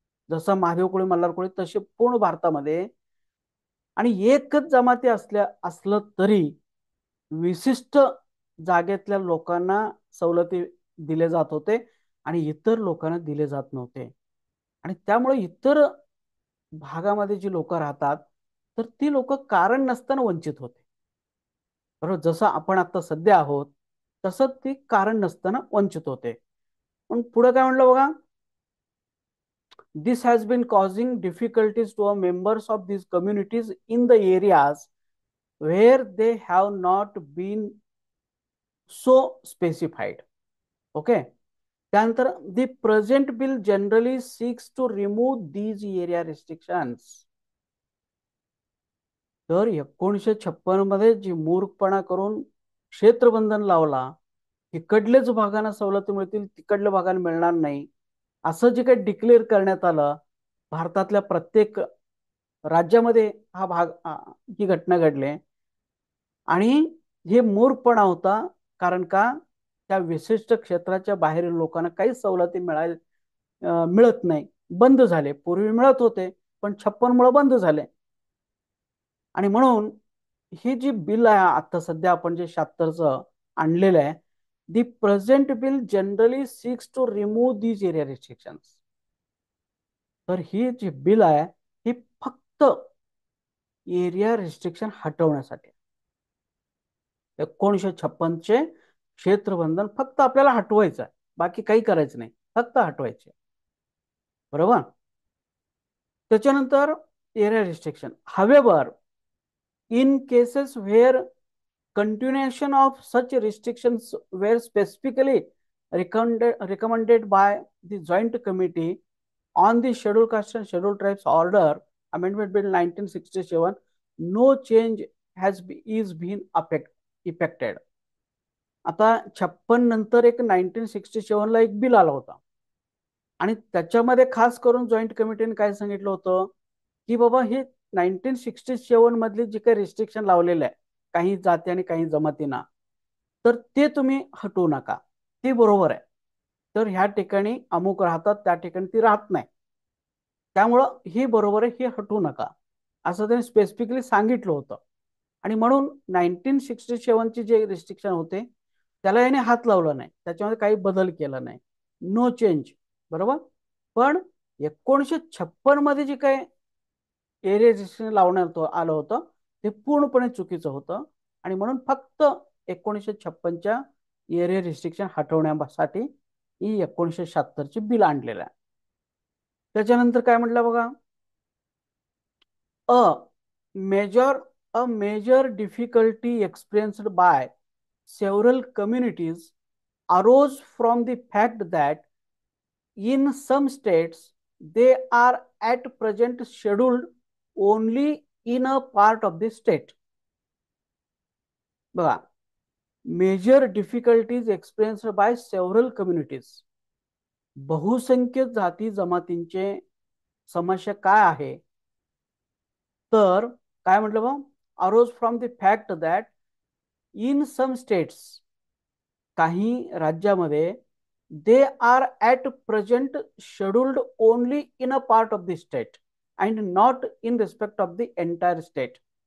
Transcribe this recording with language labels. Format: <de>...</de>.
<mr>जसं महादेव कोळी मल्हार कोळी तसे पूर्ण भारतामध्ये. आणि एकच जमाती असलं तरी विशिष्ट जागेतल्या लोकांना सवलती दिले जात होते आणि इतर लोकांना दिले जात नव्हते. आणि त्यामुळे इतर भागामध्ये जी लोक राहतात तर ती लोक कारण नसताना वंचित होते. बरोबर, जसं आपण आता सध्या आहोत तसं ती कारण नसताना वंचित होते. पण पुढे काय म्हणलं बघा,</mr> <en>this has been causing difficulties to members of these communities in the areas where they have not been so specified. Okay.</en> <mr>त्यानंतर</mr> <en>the present bill generally seeks to remove these area restrictions.</en> <mr>तर 1956 मध्ये जी मूर्खपणा करून क्षेत्रबंधन लावला, इकडलेच भागांना सवलती मिळतील तिकडल्या भागांना मिळणार नाही, असं जे काही डिक्लेअर करण्यात आलं, भारतातल्या प्रत्येक राज्यामध्ये हा भाग ही घटना घडली. आणि हे मूर्खपणा होता. कारण का, त्या विशिष्ट क्षेत्राच्या बाहेरील लोकांना काही सवलती मिळत नाही, बंद झाले. पूर्वी मिळत होते पण 56 मुळे बंद झाले. आणि म्हणून ही जी बिल आहे आता सध्या आपण जे 76चं आणलेलं आहे,</mr> <en>The present bill generally seeks to remove these area restrictions.</en> <mr>तर ही जी बिल आहे ही फक्त एरिया रिस्ट्रिक्शन हटवण्यासाठी. 1956चे क्षेत्रबंधन फक्त आपल्याला हटवायचं आहे, बाकी काही करायचं नाही, फक्त हटवायचे. बरोबर. त्याच्यानंतर area restriction.</mr> <en>However, in cases where continuation of such restrictions were specifically recommended by the Joint Committee on the Scheduled Caste and Scheduled Tribes Order, Amendment Bill 1967, no change is been effected.</en> <mr>आता 56 नंतर एक 1967 ला एक bill आला होता आणि त्याच्यामध्ये खास करून जॉईंट कमिटीने काय सांगितलं होतं की बाबा हे 1967 मधले जे काही रिस्ट्रिक्शन लावलेले आहे काही जाती आणि काही जमातींना, तर ते तुम्ही हटवू नका, ते बरोबर आहे. तर ह्या ठिकाणी अमुक राहतात त्या ठिकाणी ती राहत नाही, त्यामुळं हे बरोबर आहे, हे हटवू नका असं त्यांनी स्पेसिफिकली सांगितलं होतं. आणि म्हणून 1967चे जे रिस्ट्रिक्शन होते त्याला याने हात लावला नाही, त्याच्यामध्ये काही बदल केला नाही, नो चेंज. बरोबर. पण 1956 मध्ये जे काही एरिया रिस्ट्रिक्शन लावण्यात आलं होतं ते पूर्णपणे चुकीचं होतं. आणि म्हणून फक्त 1956च्या एरिया रिस्ट्रिक्शन हटवण्यासाठी ही 1976ची बिल आणलेलं आहे. त्याच्यानंतर काय म्हटलं बघा,</mr> <en>A major difficulty experienced by several communities arose from the fact that in some states they are at present scheduled only in a part of the state. बघा, major difficulties experienced by several communities,</en> <mr>बहुसंख्य जाती जमातींचे समस्या काय आहे, तर काय म्हटलं बघ,</mr> <en>arose from the fact that in some states,</en> <mr>काही राज्यामध्ये,</mr> <en>They are at present scheduled only in a part of the state and not in respect of the entire state.</en>